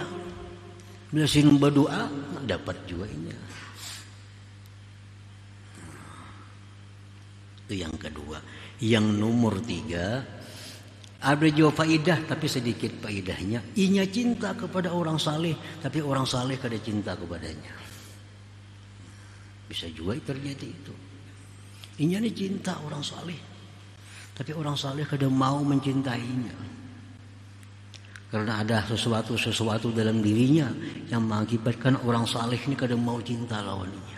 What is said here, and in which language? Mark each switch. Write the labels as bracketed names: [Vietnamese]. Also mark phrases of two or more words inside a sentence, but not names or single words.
[Banjar] Bila sidin berdoa, dapat juga inya. [Indonesian] Itu yang kedua. Yang nomor 3, ada juga faidah tapi sedikit faidahnya. [Banjar] Inya cinta kepada orang saleh, tapi orang saleh kada cinta kepadanya. [Indonesian] Bisa juga terjadi itu. [Banjar] Inya ini cinta orang saleh, tapi orang saleh kada mau mencintainya. Karena ada sesuatu dalam dirinya yang mengakibatkan orang saleh ini kada mau cinta lawannya.